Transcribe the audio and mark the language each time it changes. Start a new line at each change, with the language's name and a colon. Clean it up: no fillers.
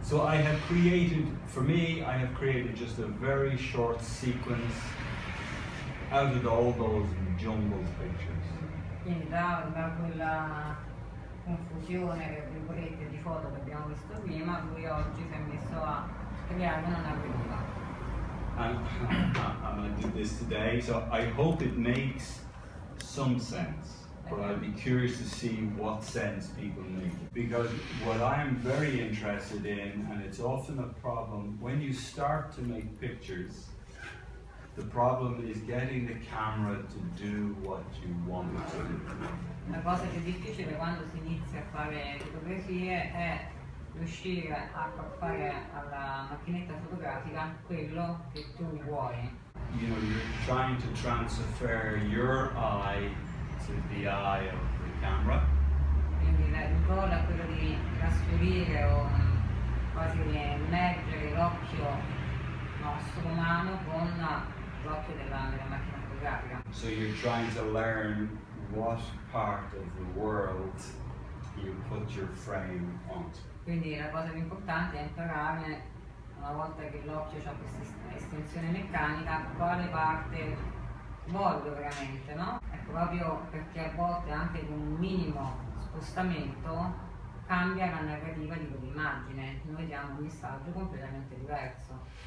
English: So for me, I have created just a very short sequence out of all those jumbled pictures.
Italian: Quindi da quella confusione, tra virgolette, di foto che abbiamo visto prima, lui oggi si è messo a creare una narrativa.
English: And I'm going to do this today, so I hope it makes some sense. But I'd be curious to see what sense people make. Because what I'm very interested in, and it's often a problem, when you start to make pictures, the problem is getting the camera to do what you want it to do.
Italian: La cosa più difficile quando si inizia a fare fotografie è riuscire a far fare alla macchinetta fotografica quello che tu vuoi.
English: You know, you're trying to transfer your eye to the eye of the camera.
Italian: Quindi il goal è quello di trasferire o quasi immergere l'occhio nostro umano con l'occhio della macchina fotografica.
English: So you're trying to learn what part of the world you put your frame onto.
Italian: Quindi la cosa più importante è imparare, una volta che l'occhio ha questa estensione meccanica, quale parte voglio veramente, no? Ecco, proprio perché a volte anche con un minimo spostamento cambia la narrativa di quell'immagine, noi diamo un messaggio completamente diverso.